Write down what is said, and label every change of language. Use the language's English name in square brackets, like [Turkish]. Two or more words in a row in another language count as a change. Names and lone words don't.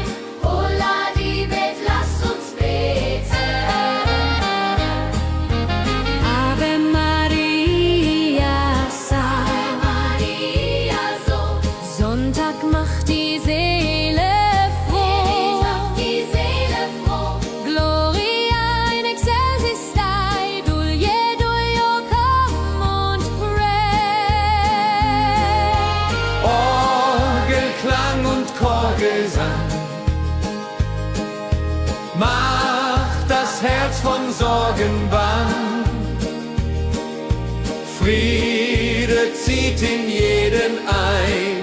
[German] Holla die Bet, lasst uns beten. [Latin] Ave Maria, Ave Maria, [German] so Sonntag macht die Seele froh. macht die Seele froh. [Latin] Gloria in excelsis Dei, Dulce, [English] come und pray. [German] Orgelklang und Chorgesang macht das Herz von Sorgen bang. Friede zieht in jeden ein.